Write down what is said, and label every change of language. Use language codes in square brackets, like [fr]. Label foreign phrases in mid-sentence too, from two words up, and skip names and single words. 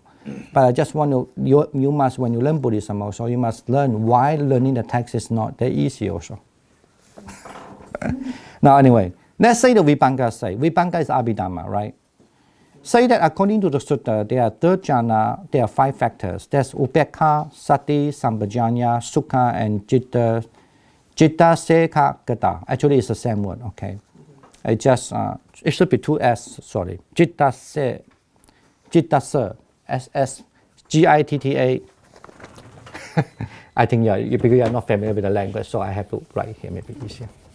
[en] But I just want to, you must, when you learn Buddhism also, you must learn why learning the text is not that easy also. Now anyway, let's say the Vibhanga say. Vibhanga is Abhidhamma, right? Say that according to the sutta, there are third jhana, there are 5 factors. There's [pi] upekha, sati, sampajanya, sukha, [en] and [pi] citta sekha gata. [en] Actually, it's the same word, okay? It just, it should be 2 S, sorry. Citta se, S, Gitta. I think because you are not familiar with the language, so I have to write here, maybe easier.